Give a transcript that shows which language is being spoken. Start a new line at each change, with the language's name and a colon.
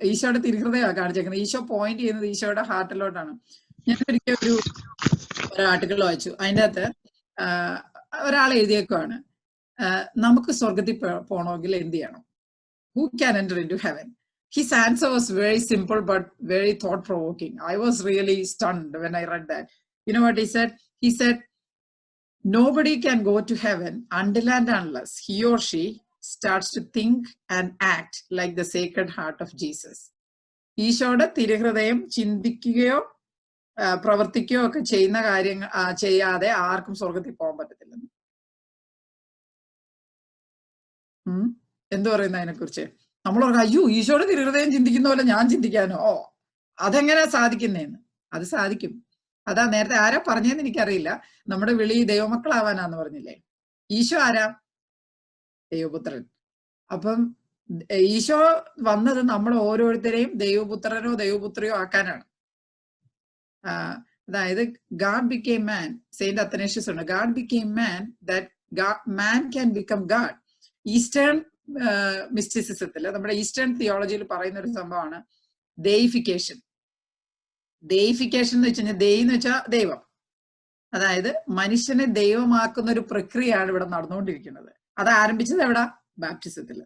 Malayalam: ഈശോയുടെ തിരുഹൃദയമാണ് കാണിച്ചേക്കുന്നത്. ഈശോ പോയിന്റ് ചെയ്യുന്നത് ഈശോയുടെ ഹാർട്ടിലോട്ടാണ്. ഞാൻ ഒരിക്കൽ ഒരു ആർട്ടിക്കിൾ വായിച്ചു, അതിൻ്റെ അകത്ത് ഒരാൾ എഴുതിയേക്കുവാണ്, നമുക്ക് സ്വർഗത്തിൽ പോകണമെങ്കിൽ എന്ത് ചെയ്യണം?
English: Who can enter into heaven? His answer was very simple but very thought-provoking. I was really stunned when I read that. You know what he said? He said, nobody can go to heaven until and unless he or she starts to think and act like the Sacred Heart of Jesus.
Malayalam: ഈശോയുടെ തിരുഹൃദയം ചിന്തിക്കുകയോ പ്രവർത്തിക്കുകയോ ഒക്കെ ചെയ്യുന്ന കാര്യങ്ങൾ ചെയ്യാതെ ആർക്കും സ്വർഗത്തിൽ പോകാൻ പറ്റത്തില്ലെന്ന്. എന്തു പറയുന്ന അതിനെക്കുറിച്ച്? നമ്മൾ ഓർക്കുക, അയ്യോ ഈശോയുടെ തിരുഹൃദയം ചിന്തിക്കുന്ന പോലെ ഞാൻ ചിന്തിക്കാനോ? അതെങ്ങനെ സാധിക്കുന്നേന്ന്? അത് സാധിക്കും. അതാ നേരത്തെ ആരാ പറഞ്ഞതെന്ന് എനിക്കറിയില്ല. നമ്മുടെ വിളി ദൈവമക്കളാവാനാന്ന് പറഞ്ഞില്ലേ? ഈശോ ആരാ? ദൈവപുത്രൻ. അപ്പം ഈശോ വന്നത് നമ്മൾ ഓരോരുത്തരെയും ദൈവപുത്രനോ ദൈവപുത്രിയോ ആക്കാനാണ്. അതായത്
English: God became man.
Malayalam: Saint Athanasius ഉണ്ട്,
English: God became man that man can become God.
Malayalam: Eastern മിസ്റ്റിസിസത്തിൽ, നമ്മുടെ ഈസ്റ്റേൺ തിയോളജിയിൽ പറയുന്ന ഒരു സംഭവമാണ് ദെയിഫിക്കേഷൻ. ദെയിഫിക്കേഷൻ എന്ന് വെച്ച് കഴിഞ്ഞാൽ, ദൈവം എന്ന് വെച്ചാൽ ദൈവം, അതായത് മനുഷ്യനെ ദൈവമാക്കുന്ന ഒരു പ്രക്രിയയാണ് ഇവിടെ നടന്നുകൊണ്ടിരിക്കുന്നത്. അത് ആരംഭിച്ചത് എവിടെ? ബാപ്റ്റിസത്തിൽ.